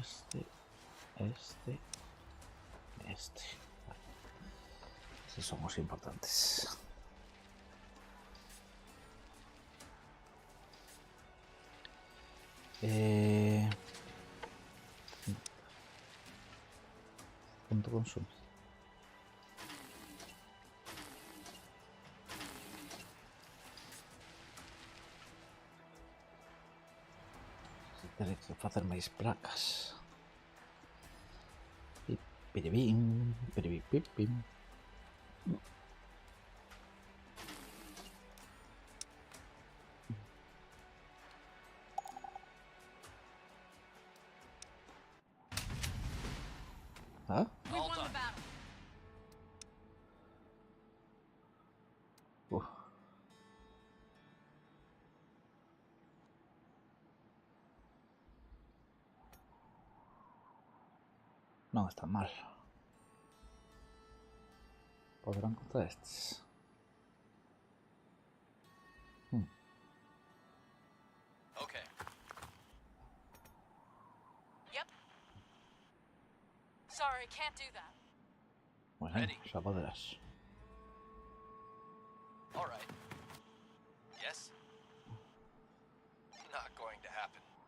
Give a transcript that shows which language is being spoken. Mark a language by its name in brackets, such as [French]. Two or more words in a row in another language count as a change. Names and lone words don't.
[Spanish] Vale. Estos son los importantes. ¿Cuánto consume? [Galician] Terei que facer máis placas. Piribim, piribipipim. Ah? [English] We won the battle. [Galician] Non está mal. Podrán contra estes. [English] Okay. Yep. Sorry, can't do that. [Spanish] Bueno. Bueno, [English] Ready. saboderas. All right. Yes? Not going to happen.